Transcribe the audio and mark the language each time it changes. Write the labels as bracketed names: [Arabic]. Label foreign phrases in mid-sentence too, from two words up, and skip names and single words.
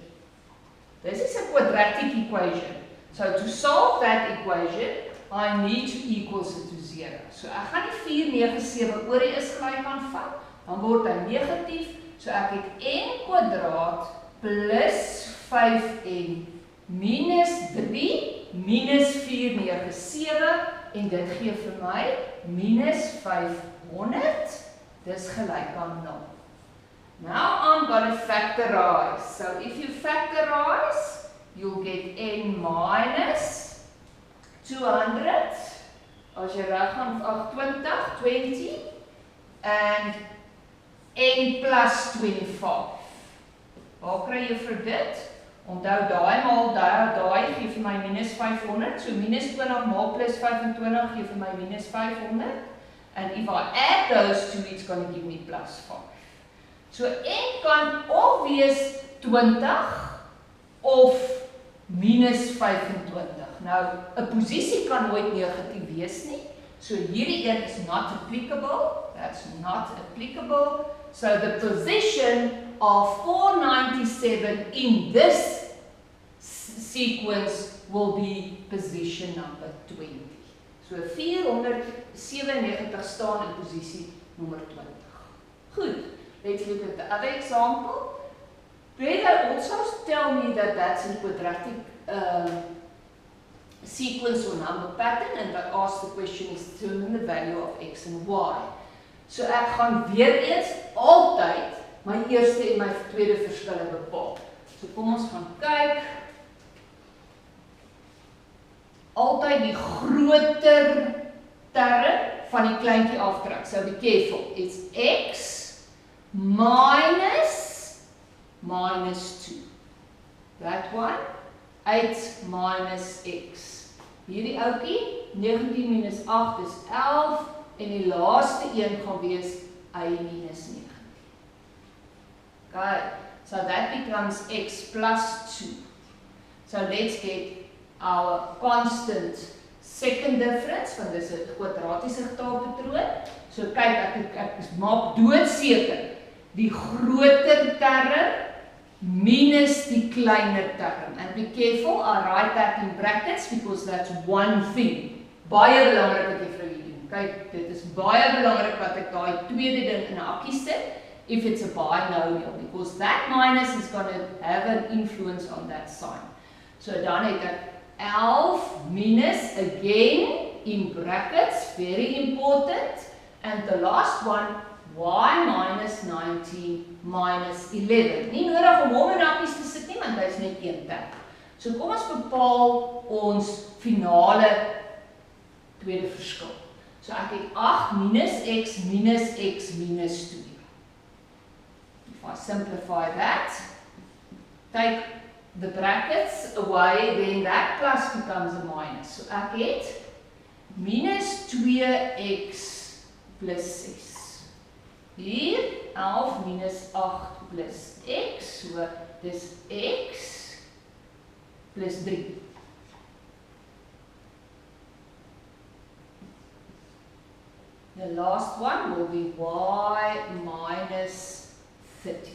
[English] This is a quadratic equation. So to solve that equation, I need to equals it to 0. [Afrikaans] So ek gaan die 497 oor die is gelyk aan vat, dan word hy negatief. So ek het n kwadraat plus 5n minus 3 minus 497 en dit gee vir my minus 500. Dis gelyk aan 0. [English] Now I'm going to factorize. So if you factorize, you'll get n minus 200, [Afrikaans] as jy weggaan van 20, [English] and n plus 25. [Afrikaans] Waar kry jy vir dit? Onthou daai maal daai gee vir my minus 500, so minus 20 maal plus 25 gee vir my minus 500, [English] and if I add those two, it's going to give me plus 5. [Afrikaans] So n kan of wees 20 of minus 25. Nou, 'n posisie kan nooit negatief wees nie. So hierdie een [English] is not applicable. That's not applicable. So the position of 497 in this sequence will be position number 20. [Afrikaans] So 497 staan in posisie nommer 20. [English] Good. Let's look at the other example. They also tell me that that's a quadratic sequence or number pattern, and I ask the question is determine the value of x and y. [Afrikaans] So ek gaan weer eens altyd my eerste en my tweede verskille bepaal. So kom ons gaan kyk. Altyd die groter term van die kleintjie aftrek. [English] So be careful. It's x minus 2. That one. 8 minus x. [Afrikaans] Hierdie oukie, 19 minus 8 is 11, en die laaste een gaan wees y minus 19. [English] Okay, so that becomes x plus 2. So let's get our constant second difference, [Afrikaans] want dis 'n kwadratiese getalpatroon. So kyk, ek maak doodseker die groter term minus die kleiner term. [English] And be careful, I write that in brackets because that's one thing. [Afrikaans] Baie belangrik wat jy vir julle doen. Kyk, dit is baie belangrik dat ek daai tweede ding in 'n hakkie sit [English] if it's a binomial, because that minus is going to have an influence on that sign. [Afrikaans] So dan het ek [English] 11 minus again in brackets, very important, and the last one y minus 19 minus 11. [Afrikaans] Nie nodig om hom in hakkies te sit nie, want hy is net een term. So kom ons bepaal ons finale tweede verskil. So ek het 8 minus x minus 2. [English] If I simplify that, take the brackets away, then that plus becomes a minus. [Afrikaans] So ek het minus 2x plus 6. Hier, 11 minus 8 plus x, so dis x plus 3. [English] The last one will be y minus 30.